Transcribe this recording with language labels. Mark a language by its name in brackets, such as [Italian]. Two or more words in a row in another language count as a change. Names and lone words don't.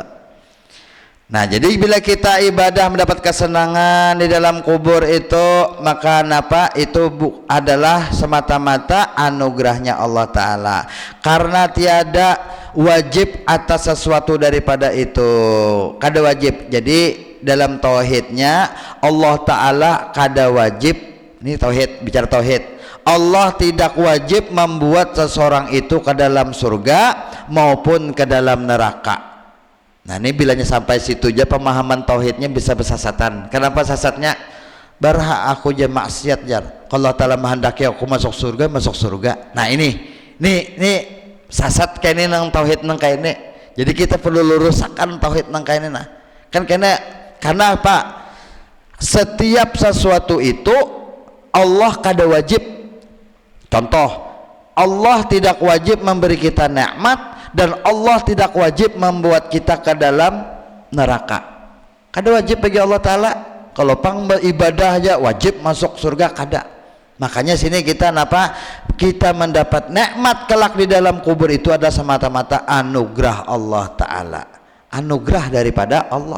[Indonesian] Nah jadi bila kita ibadah mendapat kesenangan di dalam kubur itu, maka itu adalah semata-mata anugerahnya Allah Ta'ala, karena tiada wajib atas sesuatu daripada itu, kada wajib. Jadi dalam tauhidnya Allah Ta'ala kada wajib, ini tauhid, bicara tauhid, Allah tidak wajib membuat seseorang itu ke dalam surga maupun ke dalam neraka. Nah ini bilanya sampai situ aja pemahaman tauhidnya bisa bersasatan. Kenapa sasatnya? [Banjar] Berhak aku je maksiat jar, kalau Ta'ala menghendaki aku masuk surga. [Indonesian] Nah ini sasat kayak ini nang tauhid nang kayak ini. Jadi kita perlu luruskan tauhid nang kayak ini. Nah kan karena apa? Setiap sesuatu itu Allah kada wajib. Contoh, Allah tidak wajib memberi kita nikmat, dan Allah tidak wajib membuat kita ke dalam neraka. Kada wajib bagi Allah Ta'ala. Kalau pang beribadah aja wajib masuk surga, kada. Makanya sini kita kita mendapat nikmat kelak di dalam kubur itu adalah semata-mata anugerah Allah Ta'ala, anugerah daripada Allah.